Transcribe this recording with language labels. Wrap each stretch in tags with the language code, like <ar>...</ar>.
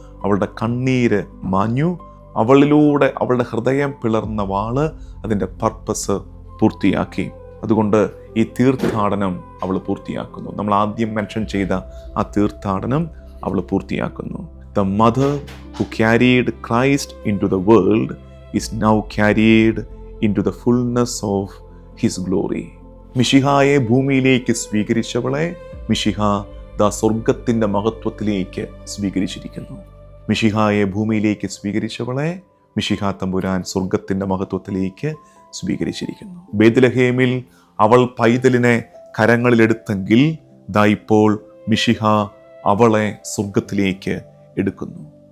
<ml>അവളുടെ കണ്ണീര് മാഞ്ഞു. അവളിലൂടെ അവളുടെ ഹൃദയം പിളർന്ന വാള് അതിൻ്റെ പർപ്പസ് പൂർത്തിയാക്കി. അതുകൊണ്ട് ഈ തീർത്ഥാടനം അവൾ പൂർത്തിയാക്കുന്നു. നമ്മൾ ആദ്യം മെൻഷൻ ചെയ്ത ആ തീർത്ഥാടനം അവൾ പൂർത്തിയാക്കുന്നു.</ml> <en>The mother who carried Christ into the world is now carried into the fullness of his glory.</en> <ml>മിശിഹായെ ഭൂമിയിലേക്ക് സ്വീകരിച്ചവളെ മിശിഹ സ്വർഗത്തിൻ്റെ മഹത്വത്തിലേക്ക് സ്വീകരിച്ചിരിക്കുന്നു. മിശിഹായെ ഭൂമിയിലേക്ക് സ്വീകരിച്ചവളെ മിശിഹ തമ്പുരാൻ സ്വർഗത്തിൻ്റെ മഹത്വത്തിലേക്ക് സ്വീകരിച്ചിരിക്കുന്നു. ബേത്ലഹേമിൽ അവൾ പൈതലിനെ കരങ്ങളിലെടുത്തെങ്കിൽ ഇപ്പോൾ മിശിഹ അവളെ സ്വർഗത്തിലേക്ക് എടുക്കുന്നു.</ml>